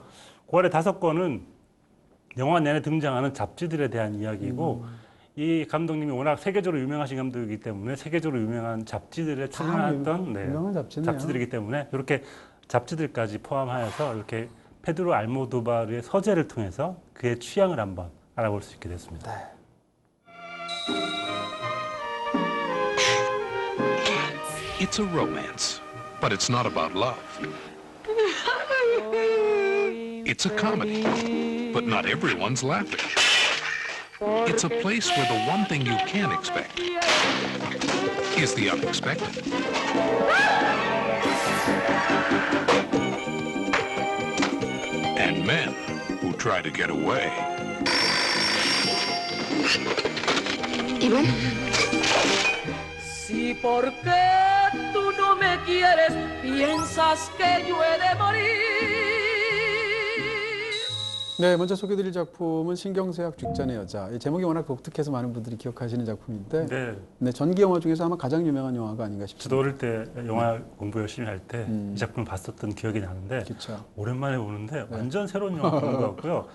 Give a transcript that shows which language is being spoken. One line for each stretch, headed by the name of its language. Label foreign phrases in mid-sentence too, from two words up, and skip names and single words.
Korean: 그 아래 5권은 영화 내내 등장하는 잡지들에 대한 이야기이고 이 감독님이 워낙 세계적으로 유명하신 감독이기 때문에 세계적으로 유명한 잡지들에 출연했던 유명한 잡지네요. 잡지들이기 때문에 이렇게 잡지들까지 포함하여서 이렇게 페드로 알모도바르의 서재를 통해서 그의 취향을 한번 알아볼 수 있게 됐습니다.
English: It's a romance, but it's not about love. It's a comedy, but not everyone's laughing. It's a place where the one thing you can't expect is the unexpected. And men who try to get away. Iván.
Spanish: Si porque tú no me quieres, piensas que yo he de morir.
Korean: 네, 먼저 소개드릴 작품은 신경쇠약 직전의 여자. 이 제목이 워낙 독특해서 많은 분들이 기억하시는 작품인데 네, 전기 영화 중에서 아마 가장 유명한 영화가 아닌가 싶습니다. 저도 어릴 때 영화 공부 열심히 할 때 이 작품을 봤었던 기억이 나는데 그쵸. 오랜만에 보는데 완전 새로운 영화 보는 것 같고요.